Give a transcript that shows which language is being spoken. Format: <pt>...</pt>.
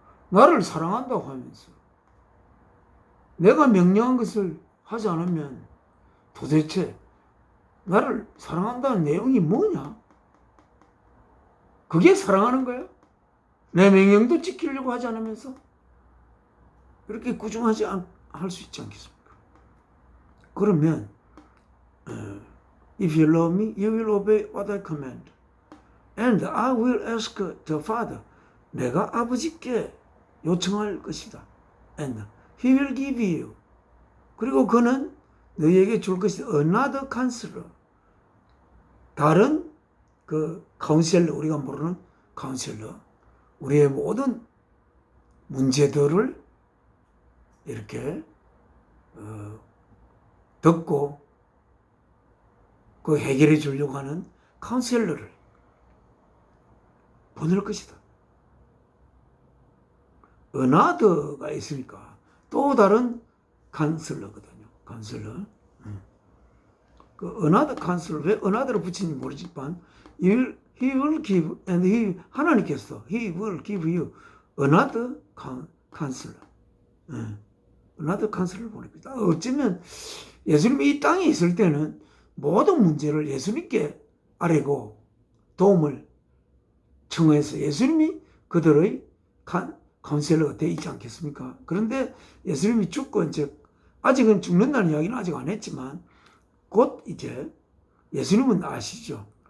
<ko>나를 사랑한다고 하면서 내가 명령한 것을 하지 않으면 도대체 나를 사랑한다는 내용이 뭐냐? 그게 사랑하는 거야? 내 명령도 지키려고 하지 않으면서 그렇게 꾸중하지 할 수 있지 않겠습니까?</ko> <en>그러면 If you love me, you will obey what I command. And I will ask the Father.</en> <ko>내가 아버지께 요청할 것이다.</ko> <en>And He will give you.</en> <ko>그리고 그는 너희에게 줄 것이</ko> <en>another counselor.</en> <ko>다른 그 카운셀러, 우리가 모르는 카운셀러. 우리의 모든 문제들을 이렇게 듣고 그 해결해 주려고 하는 카운셀러를 보낼 것이다. another가 있으니까 또 다른 카운셀러거든요. 카운셀러.</ko> <en>그 another counselor,</en> <ko>왜 another를 붙이는지 모르지만</ko> <en>he will give and</en> <ko>하나님께서</ko> <en>he will give you another counselor.</en> <ko>another counselor를 보냅니다. 어쩌면 예수님이 이 땅에 있을 때는 모든 문제를 예수님께 아뢰고 도움을 청해서 예수님이 그들의 카운셀러가 되어 있지 않겠습니까? 그런데 예수님이 죽고 이제 아직은 죽는다는 이야기는 아직 안 했지만 곧 이제 예수님은 아시죠?</ko>